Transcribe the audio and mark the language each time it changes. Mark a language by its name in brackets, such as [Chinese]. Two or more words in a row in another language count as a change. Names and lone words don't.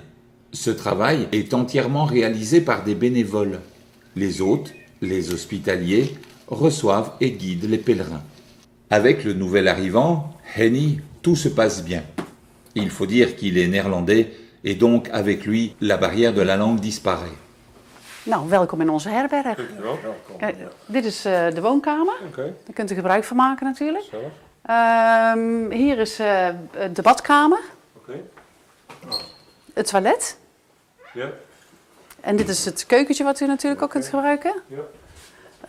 [French] Ce travail est entièrement réalisé par des bénévoles. Les hôtes, les hospitaliers, reçoivent et guident les pèlerins. Avec le nouvel arrivant, Henny, tout se passe bien. Il faut dire qu'il est néerlandais et donc avec lui, la barrière de la langue disparaît. [Dutch] Nou, welkom in onze herberg. Kijk, dit is de woonkamer. Daar kunt u gebruik van maken natuurlijk. Hier is de badkamer. Het toilet. Ja. En dit is het keukentje wat u natuurlijk ook kunt gebruiken.